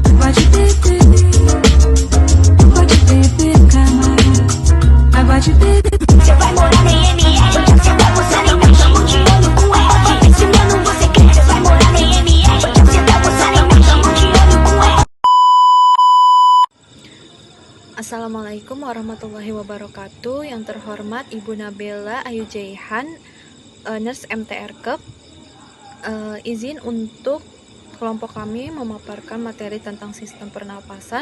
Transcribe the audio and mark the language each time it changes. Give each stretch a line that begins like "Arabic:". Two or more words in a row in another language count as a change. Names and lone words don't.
Portuguese: Pode beber, camarada. Pode beber. Você vai morar na MR, você tá gostando, então tamo de olho com ela. Esse mano você quer, você vai morar na MR, você tá gostando, então tamo de olho com ela.
Arabic: السلام عليكم ورحمة الله وبركاته.
Indonesian: Yang terhormat Ibu Nabela Ayu Jaihan, Nurse MTR Kep, izin untuk kelompok kami memaparkan materi tentang sistem pernapasan.